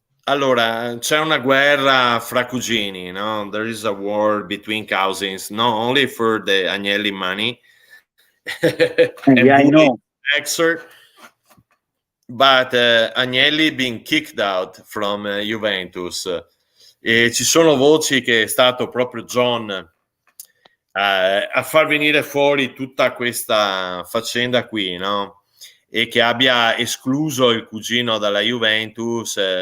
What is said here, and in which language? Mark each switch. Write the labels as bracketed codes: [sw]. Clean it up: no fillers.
[it] Allora, c'è una guerra fra cugini, no? [en] There is a war between cousins, not only for the Agnelli money and Yeah, I know. excerpt, but Agnelli being kicked out from Juventus. [it] E ci sono voci che è stato proprio John a far venire fuori tutta questa faccenda qui, no? E che abbia escluso il cugino dalla Juventus.